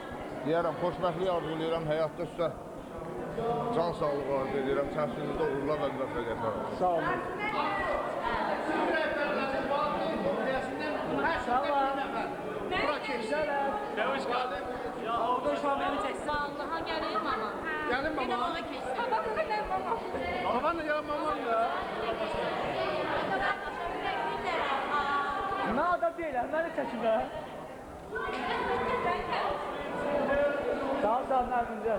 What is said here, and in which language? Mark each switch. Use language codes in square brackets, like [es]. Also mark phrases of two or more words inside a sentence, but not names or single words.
[az] Deyərəm, xoşbəxtlik arzulayıram, həyatda sizə can sağlığı arzu edirəm, çəkinizdə uğurlar və müvəffəqiyyətlər. Sağ olun. Salam. Bura keçsələr. [tr] Hoş geldin. Ya orada şu an beni çeksin. [az] Vallaha gəlir mama. Gəlin mama. Bir də ona keçsin. Babanla ya mamam ya. Mən adam deyiləm, məni çəkin də. Sağ ol, məmnunca.